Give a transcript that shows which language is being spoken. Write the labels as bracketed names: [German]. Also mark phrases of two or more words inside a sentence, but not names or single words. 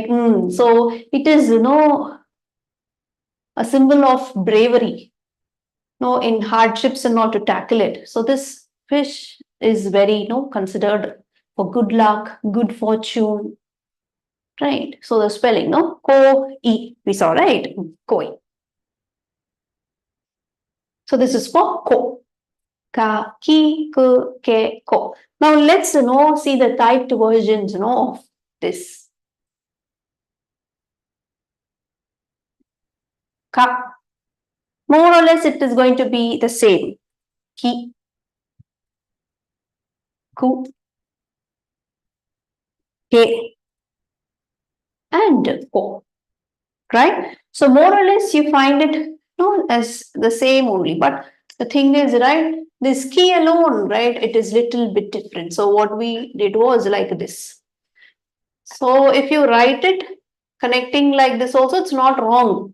[English] So it is, a symbol of bravery, in hardships and not to tackle it. So this fish is very, considered for good luck, good fortune, right? So the spelling, ko-i, we saw, right? Koi. So this is for ko. Ka, ki, ku, ke, ko. Now let's, see the typed versions, of this. Ka. More or less, it is going to be the same. Ki, ku, ke, and ko. Right? So more or less, you find it as the same only. But the thing is, right, this ki alone, right, it is little bit different. So what we did was like this. So if you write it connecting like this also, it's not wrong.